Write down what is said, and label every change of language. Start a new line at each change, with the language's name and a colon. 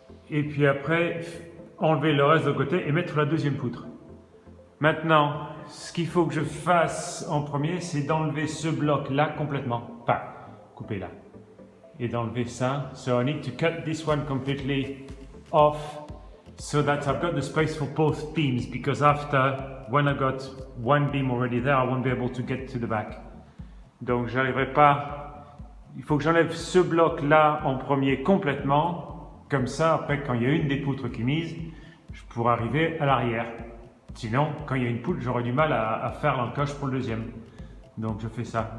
French: et puis après enlever le reste de côté et mettre la deuxième poutre. Maintenant, ce qu'il faut que je fasse en premier, c'est d'enlever ce bloc là complètement, enfin, couper là, et d'enlever ça.
English: So I need to cut this one completely off so that I've got the space for both beams, because after, when I got one beam already there, I won't be able to get to the back.
French: Donc j'arriverai pas, il faut que j'enlève ce bloc là en premier complètement, comme ça après quand il y a une des poutres qui mise, je pourrai arriver à l'arrière. Sinon, quand il y a une poutre, j'aurai du mal à faire l'encoche pour le deuxième. Donc je fais ça.